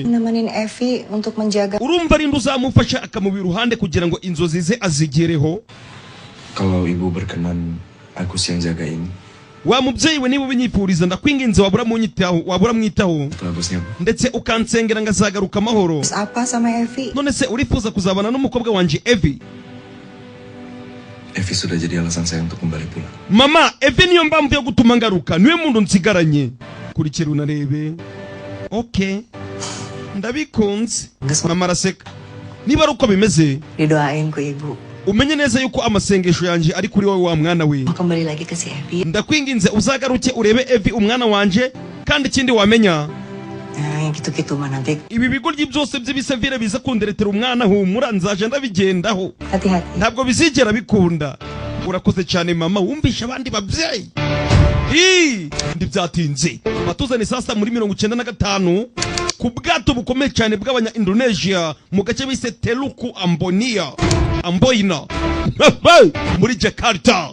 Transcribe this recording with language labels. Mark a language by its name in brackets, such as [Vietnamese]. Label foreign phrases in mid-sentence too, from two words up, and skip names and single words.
[Indonesian] Nemenin Evi untuk menjaga. [Kinyarwanda] Urumva ari nduzamufasha akamubira uruhande kugira ngo inzozi ze azigereho. [Indonesian] Kalau ibu berkenan Agus yang jagain. [Kinyarwanda] Wa mubyeyi we niba ubinyifuriza ndakwinginze wabura mwitaho. [Indonesian] Bagusnya, Bu. [Kinyarwanda] Ndetse ukansengera ngazagaruka amahoro. [Indonesian] Apa sama Evi? [Kinyarwanda] None se urifuza kuzabana n'umukobwa wanje Evi? [Indonesian] Evi sudah jadi alasan saya untuk kembali pulang. [Kinyarwanda] Mama, Evi niyo mpamvu yo gutuma ngaruka. Niwe muntu nsigaranye. Kurikira unarebe. Okay. Ndabikunze. Mama araseka. Niba ari uko bimeze, [Sundanese] Didoain ku ibu. [Kinyarwanda] umenye neza yuko amasengesho yanje ari kuri wowe wa mwana we. [Indonesian] Mau kembali lagi ke si Evi. [Kinyarwanda] Ndakwinginze uzagaruke urebe Evi umwana wanje kandi ikindi wamenya. [Sundanese] Yang gitu-gitu mah nanti. [Kinyarwanda] Ibi bigoryi byose by'ibisevire biza kunderetera umwana humura nzaje ndabigendaho. [Indonesian] Hati-hati. [Kinyarwanda] Ntabwo bizigera bikunda. Urakoze cyane mama wumvisha abandi babyeyi. Ndi byatinze. Batuzane sasa muri 95 ku bwato bukomeye cyane bw'abanya Indonesia mu gace bise Teluku Amboina muri Jakarta.